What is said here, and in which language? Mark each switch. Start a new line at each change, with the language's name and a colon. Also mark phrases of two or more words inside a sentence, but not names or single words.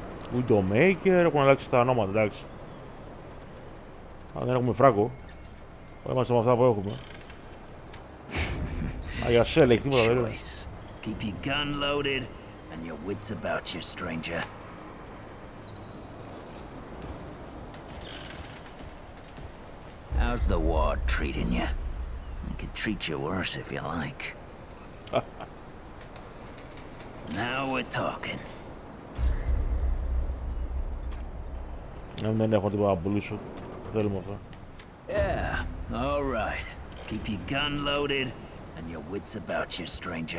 Greek: Widowmaker, έχουν αλλάξει τα ονόματα, εντάξει. Αν δεν έχουμε φράγκο. Είμαστε με αυτά που έχουμε. Για σέλ, έχει τίποτα βέβαια.
English: Keep your gun loaded and your wits about you, stranger. How's the ward treating you? I could treat you worse if you like. Now we're talking.
Greek: Δεν έχω τίποτα να πουλήσω. Θέλουμε αυτά.
English: Yeah, all right. Keep your gun loaded and your wits about you, stranger.